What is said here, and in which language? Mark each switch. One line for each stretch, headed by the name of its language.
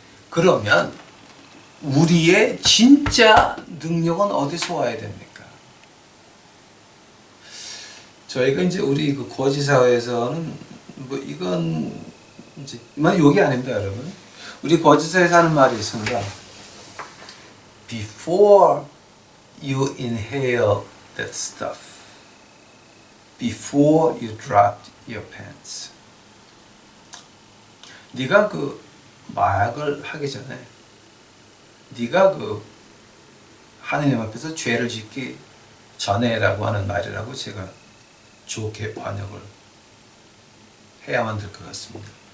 Korean: 그러면 우리의 진짜 능력은 어디서 와야 됩니까? 저희가 이제 우리 그 거지사회에서는 이건 이제 욕이 아닙니다, 여러분. 우리 거지사회에서 하는 말이 있습니다.
English: Before you inhale that stuff, before you dropped your pants.
Korean: 네가 마약을 하기 전에, 네가 하느님 앞에서 죄를 짓기 전에라고 하는 말이라고 제가 좋게 번역을 해야만 될 것 같습니다.